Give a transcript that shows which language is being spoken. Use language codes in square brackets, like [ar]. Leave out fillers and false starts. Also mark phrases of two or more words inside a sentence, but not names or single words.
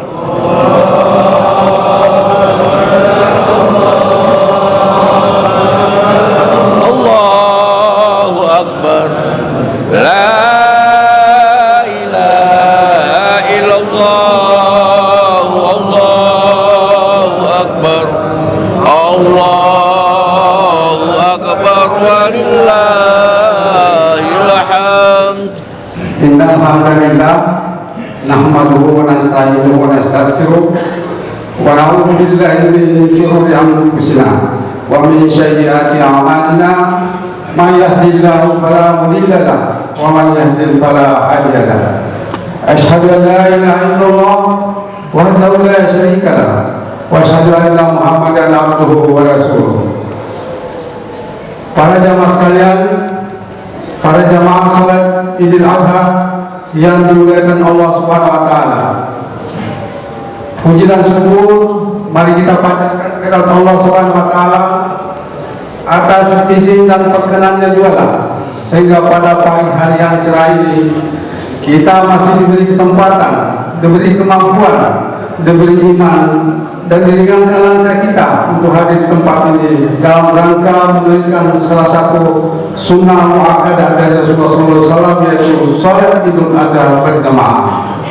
[ar] الله أكبر. لا إله إلا الله. الله أكبر. الله أكبر ولله الحمد. إن الحمد لله نحمده ونستعينه ونستغفره ونعوذ بالله من شرور أنفسنا ومن سيئات أعمالنا. من يهده الله فلا مضل له ومن يضلل فلا هادي له. أشهد أن لا إله إلا الله وحده لا شريك له وأشهد أن محمدا عبده ورسوله. [id] Para jamaah sekalian, para jamaah salat Idul Adha yang dimuliakan Allah [ar] سبحانه وتعالى. [id] Puji dan syukur mari kita panjatkan kepada Allah [ar] سبحانه وتعالى [id] atas izin dan perkenannya jualah sehingga pada pagi hari yang cerah ini kita masih diberi kesempatan, diberi kemampuan, diberi iman dan diringankan langkah kita untuk hadir di tempat ini dalam rangka menunaikan salah satu [ar] سنة مؤكدة [id] dari Rasulullah SAW, yaitu salat Idul Adha berjamaah.